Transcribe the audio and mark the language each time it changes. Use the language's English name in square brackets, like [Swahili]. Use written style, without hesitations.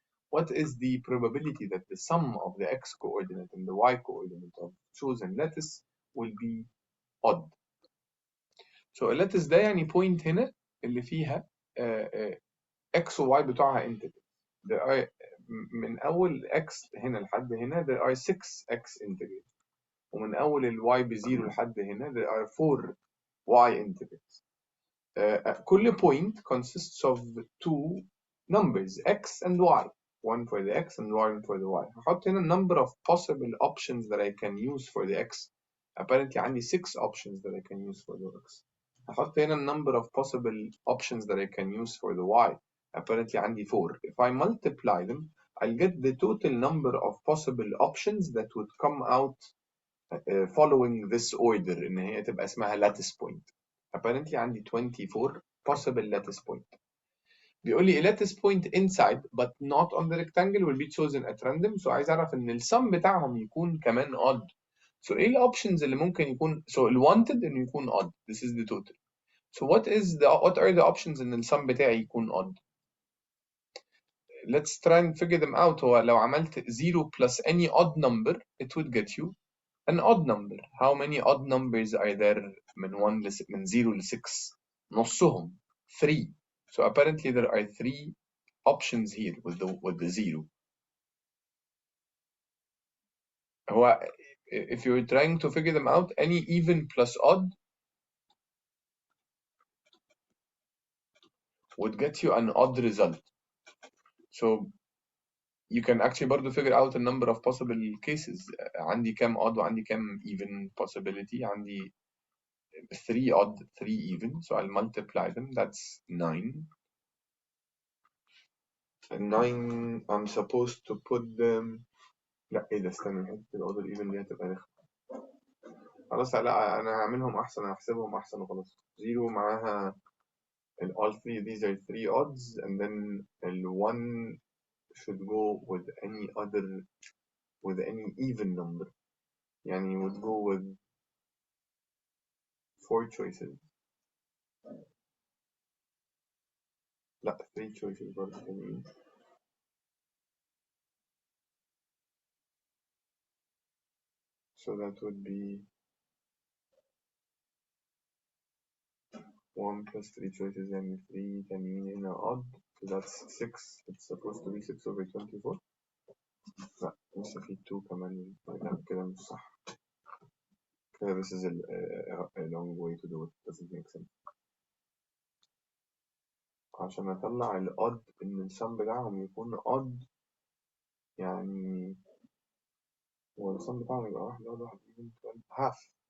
[English] What is the probability that the sum of the x coordinate and the y coordinate of chosen lattice will be odd? So a lattice [Arabic] ده يعني point هنا اللي فيها x و y بتوعها integer. [English] There are [Arabic] من أول x هنا لحد هنا [English] there are 6x integers. [Arabic] ومن أول ال y بزيرو لحد هنا [English] there are 4 y integers. كل point consists of two numbers x and y. One for the x and one for the y. [Arabic] هحط هنا [English] number of possible options that I can use for the x. Apparently عندي 6 options that I can use for the x. [Arabic] هحط هنا [English] number of possible options that I can use for the y. Apparently عندي 4. If I multiply them, I'll get the total number of possible options that would come out following this order [Arabic] إن هي تبقى اسمها [English] lattice point. Apparently عندي 24 possible lattice point. [Arabic] بيقول لي [English] a lattice point inside but not on the rectangle will be chosen at random. So عايز أعرف إن السم بتاعهم يكون كمان odd. So إيه الأوبشنز اللي ممكن يكون so ال wanted إنه يكون odd. This is the total. So what are the options [Arabic] إن السم بتاعي يكون [English] odd? Let's try and figure them out. [Arabic] هو لو عملت [English] 0 plus any odd number it would get you an odd number. How many odd numbers are there [Arabic] من 0 ل 6? نصهم 3. [English] So apparently there are 3 options here with the 0. هو if you're trying to figure them out, any even plus odd would get you an odd result. So you can actually برضه figure out a number of possible cases. [Arabic] عندي كام odd وعندي كام even possibility. [English] عندي 3 odd, 3 even. So I'll multiply them. That's 9. And 9 I'm supposed to put them. [Arabic] لا ايه ده استنى حته الاوردر ايفن دي هتبقى رخمه. خلاص لا انا هعملهم احسن هحسبهم احسن وخلاص. [English] 0 معاها all 3 these are 3 odds and then ال 1 should go with any even number. يعني would go with 4 choices. [Arabic] لا 3 choices برضه تانيين. [English] So that would be 1 plus 3 choices and 3 [Arabic] تانيين هنا [English] odd. So that's 6. It's supposed to be 6/24. [Arabic] لا لسه في 2 كمان، لا كده مش صح كده. [English] this is a long way to do it, doesn't make sense. [Arabic] عشان أطلع الأود إن السم بتاعهم يكون أود، يعني هو السم بتاعهم يبقى واحد أود واحد even half.